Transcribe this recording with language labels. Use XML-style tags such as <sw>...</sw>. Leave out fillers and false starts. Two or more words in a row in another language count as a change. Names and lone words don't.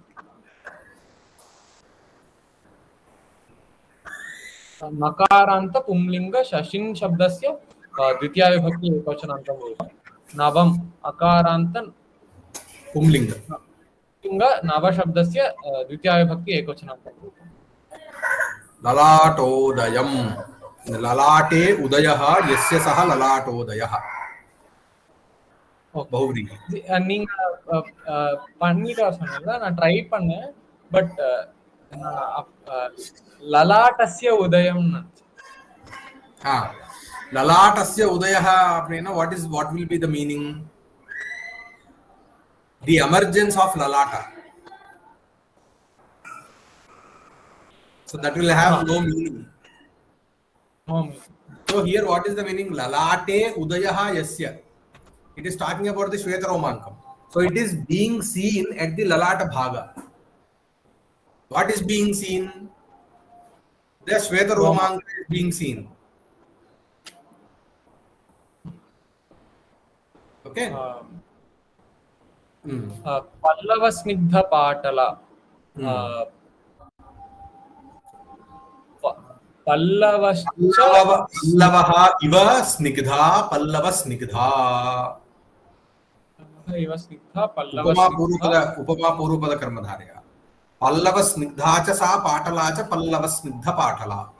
<sa>नकारान्त पुंलिंग शशिन् शब्दस्य द्वितीयाविभक्ति एकवचनान्तं रूपं नवम अकारान्त पुंलिंग नव शब्दस्य द्वितीयाविभक्ति एकवचनान्तं रूपं ललाटोदयम् ललाटे उदयः यस्य सः ललाटोदयः बहुव्रीहि.</sa> <ta>நீங்க பண்ணிட்டு சொன்னீங்க, நான் ட்ரை பண்ணேன், பட்</ta> <sa>ललाटस्य उदयम् ललाटस्य उदयः</sa> <en>அப்படினா what will be the meaning? The emergence of lalata. So that will have no meaning. So here what is the meaning?</en> <sa>ललाटे उदयः यस्य.</sa> <en>It is talking about the Shvetaromankam. So it is being seen at the</en> <sa>ललाट भाग.</sa> <en>What is being seen? The Shvetaromankam is being seen. Okay.</en> <sa>पल्लव स्निग्ध पाटला पल्लवः इव स्निग्धा पल्लव स्निग्धा उपमा पूर्वपद कर्मधारया पल्लव स्निग्धा च सा पाटला च पल्लव स्निग्ध पाटला.</sa>